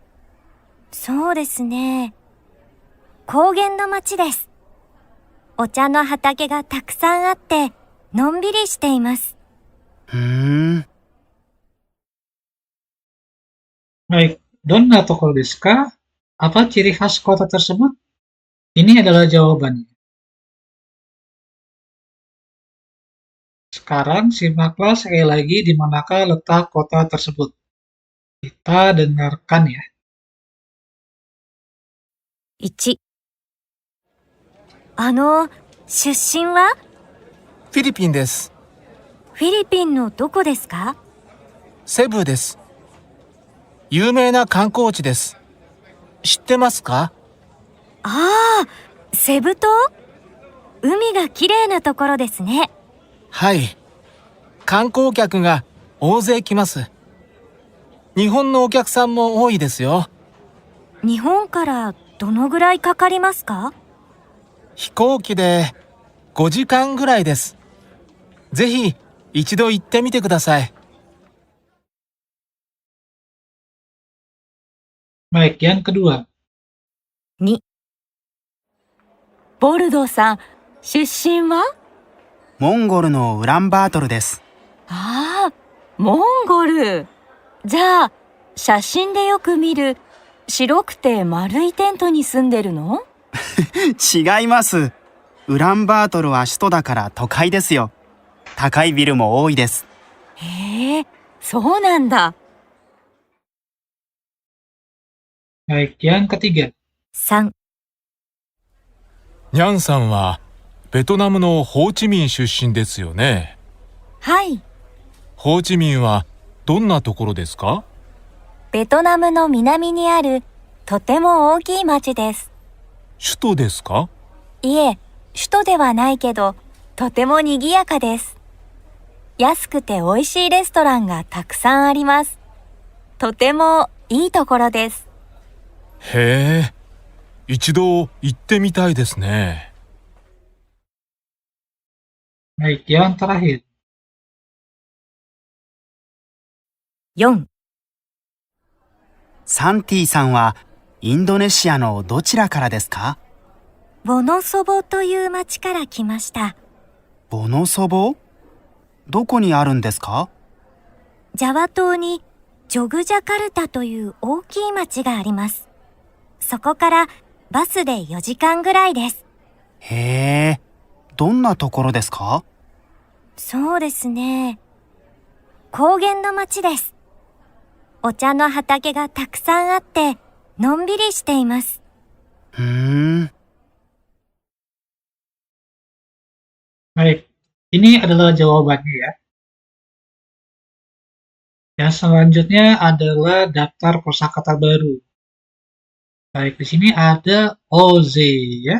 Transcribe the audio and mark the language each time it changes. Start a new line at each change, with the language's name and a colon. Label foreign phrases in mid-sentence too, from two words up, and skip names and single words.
Japanese: そうですね。高原の町です。お茶の畑がたくさんあって、のんびりしています。 Baik, どんなところですか?
Indonesian: Apa ciri khas kota tersebut? Ini adalah jawabannya. Sekarang simaklah sekali lagi di manakah letak kota tersebut. Kita dengarkan ya.
Japanese: 1、出身は？フィリピンです。フィリピンのどこですか？セブです。有名な観光地です。知ってますか？ああ、セブ島？海がきれいなところですね。はい。観光客が大勢来ます。日本のお客さんも多いですよ。日本からどのぐらいかかりますか？飛行機で5時間ぐらいです。ぜひ一度言ってみてください。
Indonesian: Baik, yang kedua.
Japanese: 2、ボルドーさん、出身は？モンゴルのウランバートルです。ああ、モンゴル。じゃあ、写真でよく見る白くて丸いテントに住んでるの？違います。ウランバートルは首都だから都会ですよ。高いビルも多いです。へえ、そうなんだ。
Indonesian: Baik, yang ketiga.
Japanese: 3、ニャンさんはベトナムのホーチミン出身ですよね。はい。ホーチミンはどんなところですか？ベトナムの南にあるとても大きい町です。首都ですか？いえ、首都ではないけど、とても賑やかです。安くて美味しいレストランがたくさんあります。とてもいいところです。へえ、一度行ってみたいですね。
Indonesian: Baik, yang terakhir.
Japanese: 4、サンティさんはインドネシアのどちらからですか？ボノソボという町から来ました。ボノソボ？どこにあるんですか？ジャワ島にジョグジャカルタという大きい町があります。そこからバスで4時間ぐらいです。へえ、どんなところですか？そうですね。高原の町です。お茶の畑がたくさんあって、のんびりしています。ふーん。
Indonesian: Baik, ini adalah jawabannya ya. Yang selanjutnya adalah daftar kosakata baru. Baik, di sini ada oze ya.